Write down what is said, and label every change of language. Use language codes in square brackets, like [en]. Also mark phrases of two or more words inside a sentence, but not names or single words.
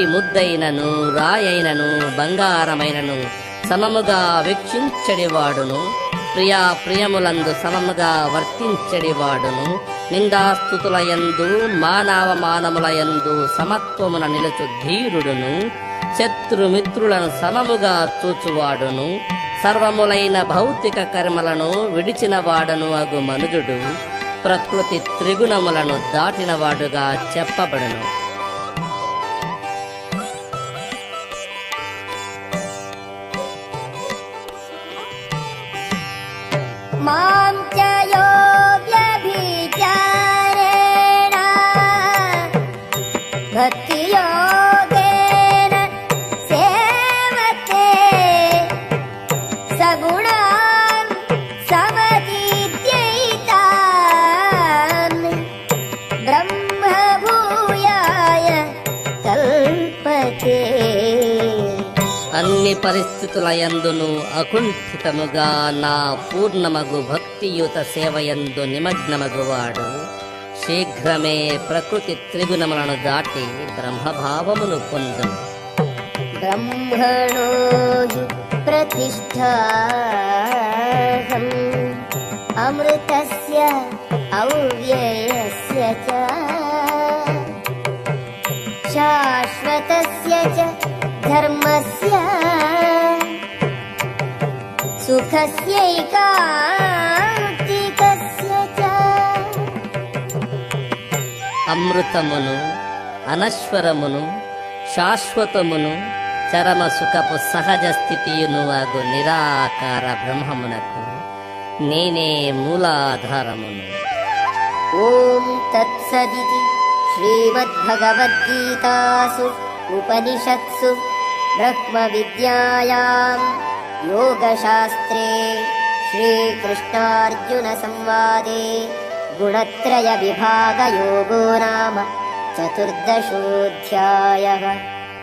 [te] ముద్దైనను రాయైనను బంగారమైనను సమముగా వీక్షించడివాడును, ప్రియాప్రియములందు సమముగా వర్తించడివాడును, నిందాస్తుతులయందు మానవమానములయందు సమత్వమున నిలుచు ధీరుడును, శత్రుమిత్రులను సమముగా చూచువాడును, సర్వములైన భౌతిక కర్మలను విడిచిన వాడను అగు మనుజుడు ప్రకృతి త్రిగుణములను దాటినవాడుగా చెప్పబడును. [sa] मां च यो व्यभिचारेण भक्तियोगेन सेवते सगुणान् समतीत्यैतान् ब्रह्मभूयाय कल्पते. [te] అన్ని పరిస్థితులయందును అకుంఠితముగా నా పూర్ణమగు భక్తియుత సేవయందు నిమగ్నమగువాడు శీఘ్రమే ప్రకృతి త్రిగుణములను దాటి బ్రహ్మభావమును పొందును. [sa] ब्रह्मणो हि प्रतिष्ठाहम् अमृतस्य अव्ययस्य च शाश्वतस्य च धर्मस्य सुखस्यैकान्तिकस्य च. [te] అమృతమును, అనశ్వరమును, శాశ్వతమును, చరమ సుఖపు సహజ స్థితియును అగు నిరాకార బ్రహ్మమునకు నేనే మూలాధారమును. [sa] ఓం తత్సదితి శ్రీమద్భగవద్గీతాసు ఉపనిషత్సు బ్రహ్మ విద్యాయాం యోగశాస్త్రే శ్రీకృష్ణార్జున సంవాదే గుణత్రయ విభాగ యోగో నామ చతుర్దశోऽధ్యాయः.